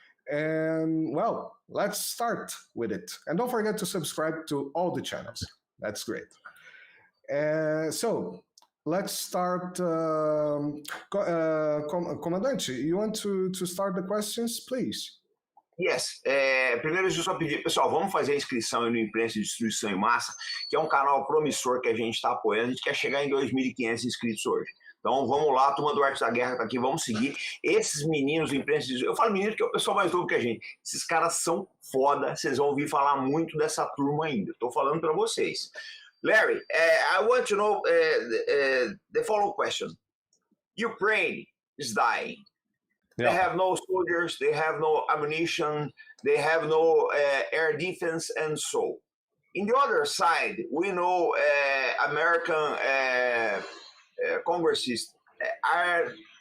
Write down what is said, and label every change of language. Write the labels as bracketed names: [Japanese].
[English] And well, let's start with it. And don't forget to subscribe to all the channels. That's great. So let's start. Comandante, you want to start the questions, please? Yes. [Portuguese] Primeiro, deixa eu só pedir, pessoal, vamos fazer a inscrição aí no Imprensa Destruição em Massa, que é um canal promissor que a gente está apoiando. A gente quer chegar em 2.500 inscritos hoje. Então, vamos lá, turma do artedaguerra está aqui, vamos seguir. Esses meninos do Imprensa Destruição, eu falo menino porque é o pessoal mais novo que a gente. Esses caras são foda, vocês vão ouvir falar muito dessa turma ainda. Estou falando para vocês. [English] Larry, I want to know the following question. Ukraine is dying. Yeah. They have no soldiers, they have no ammunition, they have no air defense, and so. In the other side, we know American congressists are.